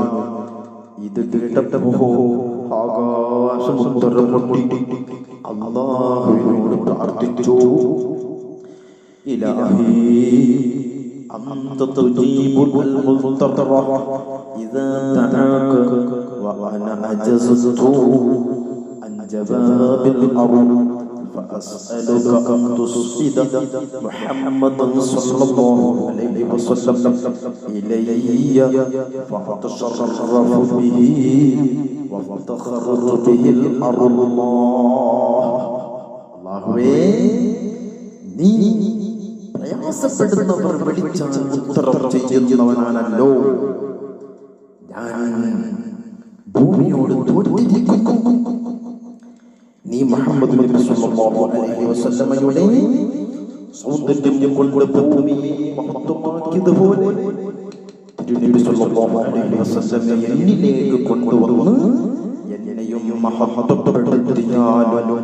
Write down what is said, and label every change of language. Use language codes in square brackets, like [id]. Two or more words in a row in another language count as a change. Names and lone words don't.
[ml] ഇത് കേട്ടപ്പോ ആകാശമുത്തരം മുട്ടി അല്ലാഹുവിനോട് പ്രാർത്ഥിച്ചു, ഇലാഹി [ar] أنت تجيب المضطر إذا دعاك وأنا عجزت عن جواب الأرض فأسألك أن تصعد محمدا صلى الله عليه وسلم إلي فأتشرف به وافتخر به الأرض. [ml] അല്ലാഹുവേ, നീ പ്രയാസപ്പെടുന്നവർ വിളിച്ചാൽ ഉത്തരം ചെയ്യുന്നവനാണല്ലോ. ഞാൻ ഭൂമിയോട് തോറ്റിരിക്കുന്നു. നീ മുഹമ്മദ് നബി [ar] صلى الله عليه وسلم [ml] സൗന്ദര്യം കൊണ്ട് ഭൂമിയെ മഹത്വമാക്കിയതുപോലെ നബി [ar] صلى الله عليه وسلم [ml] എന്നിലേക്ക് കൊണ്ടുവന്ന് എന്നെയും മഹത്വപ്പെടുത്തിയാലോ.